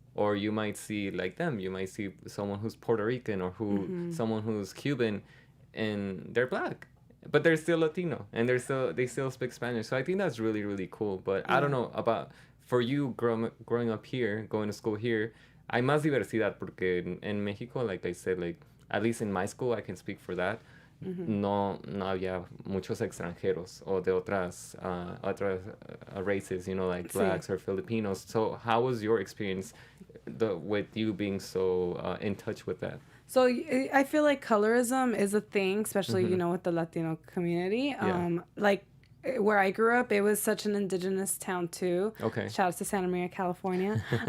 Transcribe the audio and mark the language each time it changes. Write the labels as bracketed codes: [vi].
[en] Or you might see like them. You might see someone who's Puerto Rican or someone who's Cuban, and they're black, but they're still Latino, and they still speak Spanish. So I think that's really, really cool. But I don't know about for you growing up here, going to school here. [es] Hay más diversidad porque en Mexico, [en] like I said, like at least in my school, I can speak for that. [es] No había muchos extranjeros o de otras races, [en] like blacks or Filipinos. So how was your experience with you being so in touch with that? So I feel like colorism is a thing, especially, with the Latino community. Like where I grew up, it was such an indigenous town too. Okay. Shout out to Santa Maria, California.